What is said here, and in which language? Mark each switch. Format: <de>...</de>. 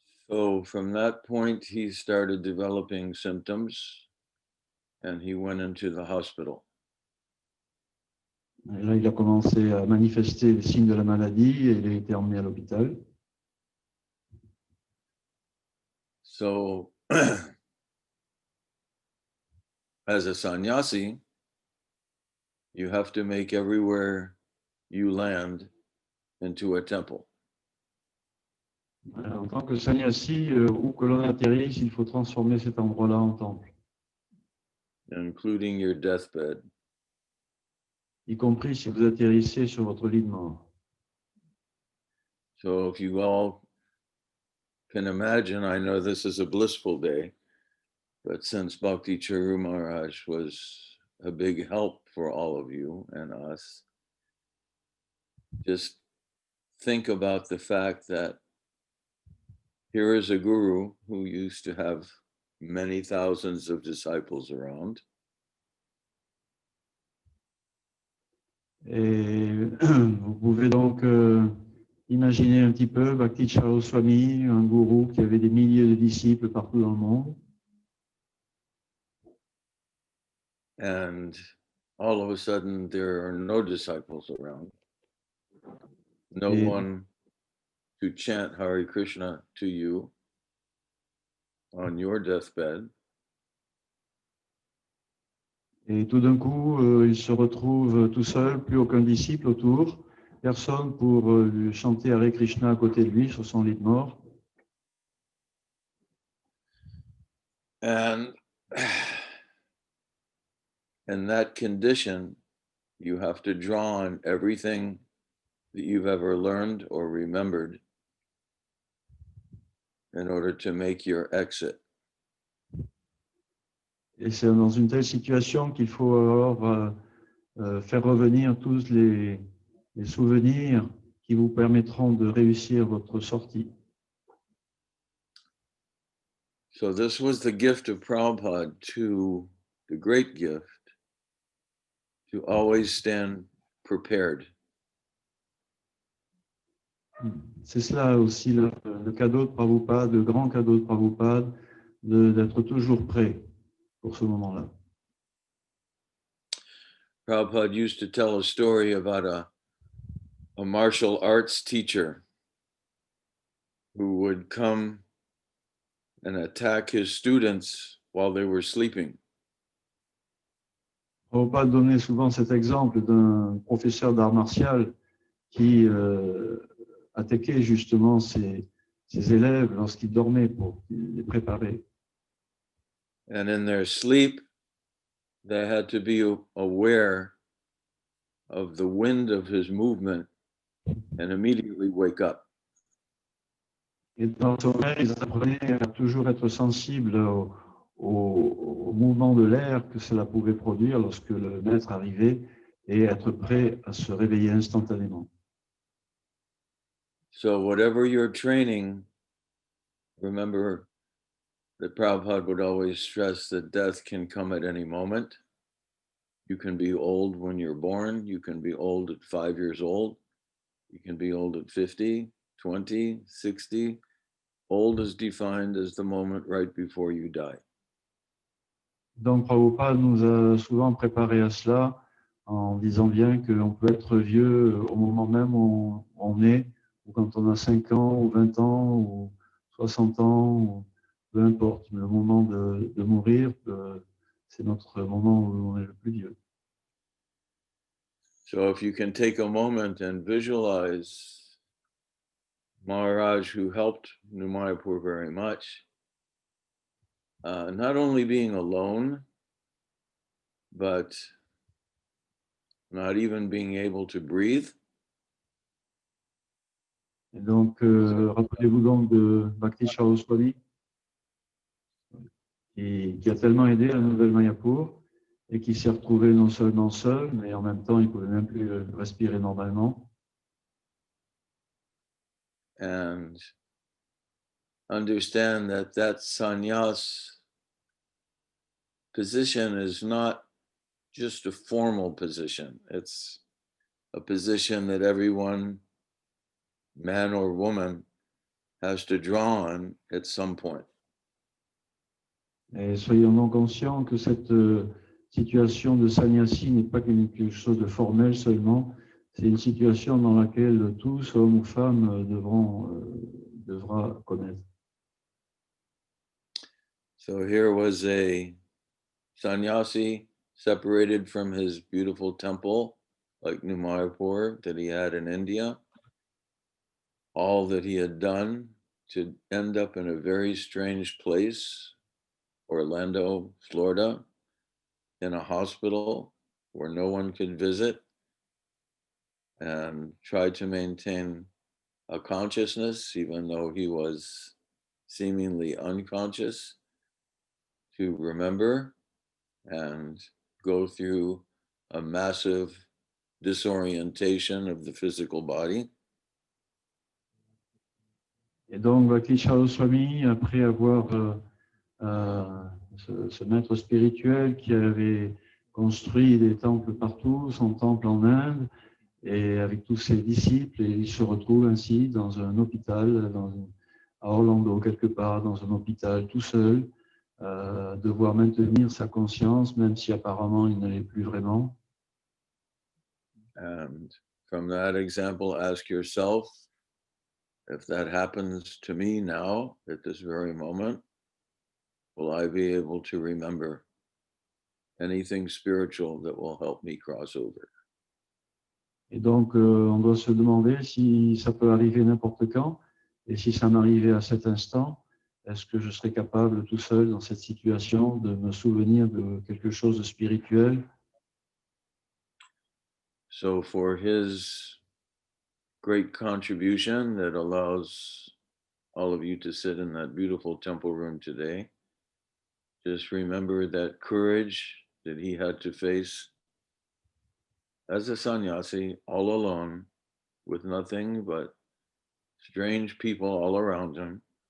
<en>So from that point, he started developing symptoms and he went into the hospital.</en> <fr>Et là, il a commencé à manifester les signes de la maladie et il a été emmené à l'hôpital.</fr> <en>So as a sannyasi, you have to make everywhere you land into a temple.</en> <fr>En tant que sannyasi, où que l'on atterrisse, il faut transformer cet endroit-là en temple,</fr> <en>including your deathbed.</en> <fr>y compris si vous atterrissez sur votre lit de mort.</fr> <en>So if you all can imagine, I know this is a blissful day, but since Bhakti Charu Maharaj was a big help for all of you and us, just think about the fact that here is a guru who used to have many thousands of disciples around.</en> <fr>Et vous pouvez donc imaginer un petit peu Bhakti Charu Swami, un gourou qui avait des milliers de disciples partout dans le monde.</fr> <en>And all of a sudden, there are no disciples around. No one to chant Hare Krishna to you on your deathbed.</en> <fr>Et tout d'un coup, il se retrouve tout seul, plus aucun disciple autour, personne pour lui chanter Hare Krishna à côté de lui sur son lit de mort.</fr> <en>And in that condition, you have to draw on everything that you've ever learned or remembered in order to make your exit.</en> <fr>Et c'est dans une telle situation qu'il faut alors faire revenir tous les souvenirs qui vous permettront de réussir votre sortie.</fr> <en>So this was the gift of Prabhupada, to the great gift, to always stand prepared.</en> <fr>C'est cela aussi le cadeau de Prabhupada, le grand cadeau de Prabhupada, d'être toujours prêt pour ce moment-là.</fr> <en>Prabhupada used to tell a story about a martial arts teacher who would come and attack his students while they were sleeping.</en> <fr>Prabhupada donnait souvent cet exemple d'un professeur d'art martial qui attaquait justement ses élèves lorsqu'ils dormaient pour les préparer.</fr> <en>And in their sleep, they had to be aware of the wind of his movement and immediately wake up.</en> <fr>Et dans le sommeil, ils apprenaient à toujours être sensibles au mouvement de l'air que cela pouvait produire lorsque le maître arrivait et être prêt à se réveiller instantanément.</fr> <en>So whatever your training, remember that Prabhupada would always stress that death can come at any moment. You can be old when you're born. You can be old at 5 years old. You can be old at 50, 20, 60. Old is defined as the moment right before you die.</en> <fr>Donc Prabhupada nous a souvent préparé à cela en disant bien qu'on peut être vieux au moment même où on est, ou quand on a 5 ans, ou 20 ans, ou 60 ans, ou peu importe. Mais le moment de mourir, c'est notre moment où on est le plus vieux.</fr> <en>So if you can take a moment and visualize Maharaj, who helped New Mayapur very much, not only being alone, but not even being able to breathe.</en> <fr>Et donc, rappelez-vous donc de Bhakti Charu Swami, qui a tellement aidé la nouvelle Mayapur et qui s'est retrouvé non seulement seul, mais en même temps, il ne pouvait même plus respirer normalement.</fr> <en>And understand that sannyas position is not just a formal position. It's a position that everyone, man or woman, has to draw on at some point.</en> <fr>Et soyons donc conscients que cette situation de sannyasi n'est pas quelque chose de formel seulement, c'est une situation dans laquelle tous, hommes ou femmes, devra connaître.</fr> <en>So here was a sannyasi separated from his beautiful temple, like New Mayapur, that he had in India. All that he had done to end up in a very strange place, Orlando, Florida, in a hospital where no one could visit, and tried to maintain a consciousness, even though he was seemingly unconscious, to remember and go through a massive disorientation of the physical body.</en> <fr>Et donc, Krsna Bhamini, après avoir ce maître spirituel qui avait construit des temples partout, son temple en Inde, et avec tous ses disciples, et il se retrouve ainsi dans un hôpital, à Orlando quelque part, dans un hôpital tout seul, devoir maintenir sa conscience, même si apparemment il ne l'est plus vraiment.</fr> <en>And from that example, ask yourself, if that happens to me now, at this very moment, will I be able to remember anything spiritual that will help me cross over?</en> <fr>Et donc, on doit se demander si ça peut arriver n'importe quand, et si ça m'arrivait à cet instant, est-ce que je serais capable tout seul dans cette situation de me souvenir de quelque chose de spirituel?</fr> <en>So for his great contribution that allows all of you to sit in that beautiful temple room today, just remember that courage that he had to face as a sannyasi, all alone, with nothing but strange people all around him.</en>